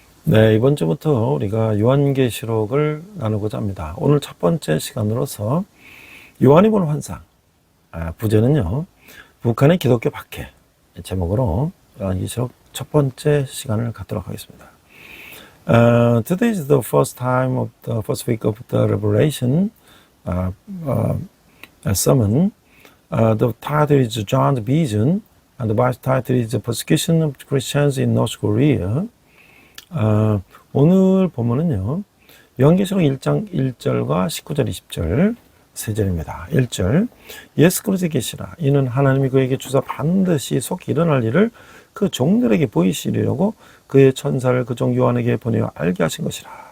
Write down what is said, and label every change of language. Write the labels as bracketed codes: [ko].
[ko] 네, 이번 주부터 우리가 요한계시록을 나누고자 합니다. 오늘 첫 번째 시간으로서 요한이 본 환상, 부제는요, 북한의 기독교 박해 제목으로 요한계시록 첫 번째 시간을 갖도록 하겠습니다. [en] Today is the first time of the first week of the Revelation sermon. The title is John's Vision, and the Bible title is The Persecution of Christians in North Korea. [ko] 오늘 본문은요, 요한계시록 1장 1절과 19절 20절 세 절입니다. 1절, 예수 그리스도의 계시라. 이는 하나님이 그에게 주사 반드시 속 일어날 일을 그 종들에게 보이시려고 그의 천사를 그 종 요한에게 보내어 알게 하신 것이라.